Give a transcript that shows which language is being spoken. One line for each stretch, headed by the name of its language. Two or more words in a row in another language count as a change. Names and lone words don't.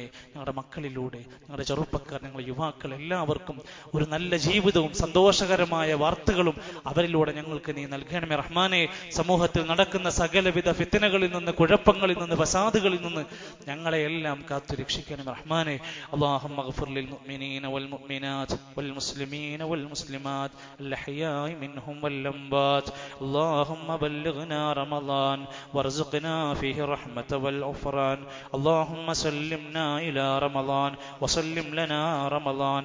Malayalam: ഞങ്ങളുടെ മക്കളിലൂടെ, ഞങ്ങളുടെ ചെറുപ്പക്കാർ, ഞങ്ങളുടെ യുവാക്കൾ എല്ലാവർക്കും ഒരു നല്ല നല്ല ജീവിതവും സന്തോഷകരമായ വാർത്തകളും അവരിലൂടെ ഞങ്ങൾക്ക് നീ നൽകണമേ റഹ്മാനെ. സമൂഹത്തിൽ നടക്കുന്ന സകലവിധ ഫിത്നകളിൽ നിന്ന്, കുഴപ്പങ്ങളിൽ നിന്ന്, ഫസാദുകളിൽ നിന്ന് ഞങ്ങളെ എല്ലാം കാത്തു രക്ഷിക്കണം റഹ്മാനെ.
Arabic: اللهم اغفر للمؤمنين والمؤمنات والمسلمين والمسلمات الأحياء منهم والأموات. اللهم بلغنا رمضان وارزقنا فيه الرحمة والغفران. اللهم سلمنا إلى رمضان وسلم لنا رمضان.